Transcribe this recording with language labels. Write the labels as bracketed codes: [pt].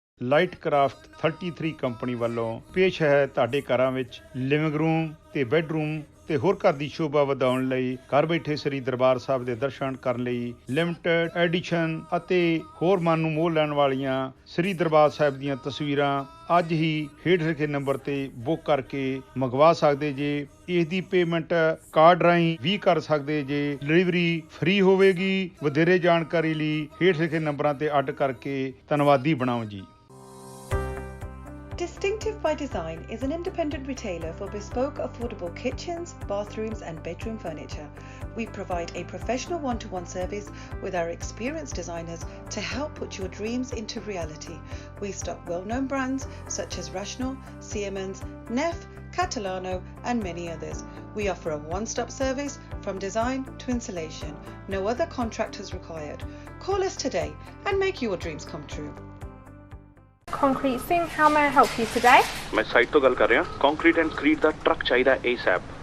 [pa] Light craft 33 company ਵੱਲੋਂ ਪੇਸ਼ ਹੈ ਤੁਹਾਡੇ ਘਰਾਂ ਵਿੱਚ ਲਿਵਿੰਗ ਰੂਮ ਤੇ ਬੈੱਡਰੂਮ ਤੇ ਹੋਰ ਘਰ ਦੀ ਸ਼ੋਭਾ ਵਧਾਉਣ ਲਈ ਘਰ ਬੈਠੇ ਸ੍ਰੀ ਦਰਬਾਰ ਸਾਹਿਬ ਦੇ ਦਰਸ਼ਨ ਕਰਨ ਲਈ ਲਿਮਟਿਡ ਐਡੀਸ਼ਨ ਅਤੇ ਹੋਰ ਮਨ ਨੂੰ ਮੋਹ ਲੈਣ ਵਾਲੀਆਂ ਸ੍ਰੀ ਦਰਬਾਰ ਸਾਹਿਬ ਦੀਆਂ ਤਸਵੀਰਾਂ ਅੱਜ ਹੀ ਹੇਠ ਲਿਖੇ ਨੰਬਰ ਤੇ ਬੁੱਕ ਕਰਕੇ ਮੰਗਵਾ ਸਕਦੇ ਜੇ। ਇਸ ਦੀ ਪੇਮੈਂਟ ਕਾਰਡ ਰਾਹੀਂ ਵੀ ਕਰ ਸਕਦੇ ਜੇ। ਡਿਲੀਵਰੀ ਫ੍ਰੀ ਹੋਵੇਗੀ। ਵਧੇਰੇ ਜਾਣਕਾਰੀ ਲਈ ਹੇਠ ਲਿਖੇ ਨੰਬਰਾਂ ਤੇ ਅੱਡ ਕਰਕੇ ਧੰਨਵਾਦੀ ਬਣਾਓ ਜੀ। [en] Distinctive by Design is an independent retailer for bespoke, affordable kitchens, bathrooms and bedroom furniture. We provide a professional one-to-one service with our experienced designers to help put your dreams into reality. We stock well-known brands such as Rational, Siemens, Neff, Catalano and many others. We offer a one-stop service from design to installation. No other contract is required. Call us today and make your dreams come true. Concrete Singh, how may I help you today? [pa] मैं site तो गल कर रहा concrete and क्रीट दा truck चाहिए ASAP।